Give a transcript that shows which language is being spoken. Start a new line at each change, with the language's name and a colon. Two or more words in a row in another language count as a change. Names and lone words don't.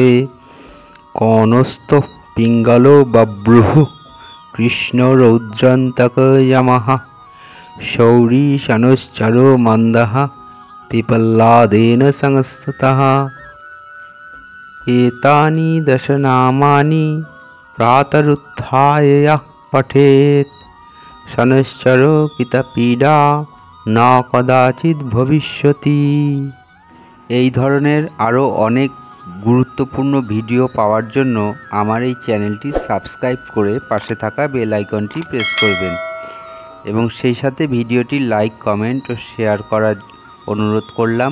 Sanskrit: कौनस्थो पिङ्गलो बभ्रुः कृष्णो रौद्रान्तकयमः शौरी शनश्चरो मन्दः पिपल्लादेन संस्ततः। एतानि दशनामानि प्रातरुत्थाय यः पठेत् शनश्चरो पितपीडा न कदाचित् भविष्यति।
Bangla: এই ধরনের আরও অনেক গুরুত্বপূর্ণ ভিডিও পাওয়ার জন্য আমার এই চ্যানেলটি সাবস্ক্রাইব করে পাশে থাকা বেল আইকনটি প্রেস করবেন এবং সেই সাথে ভিডিওটি লাইক কমেন্ট ও শেয়ার করার অনুরোধ করলাম।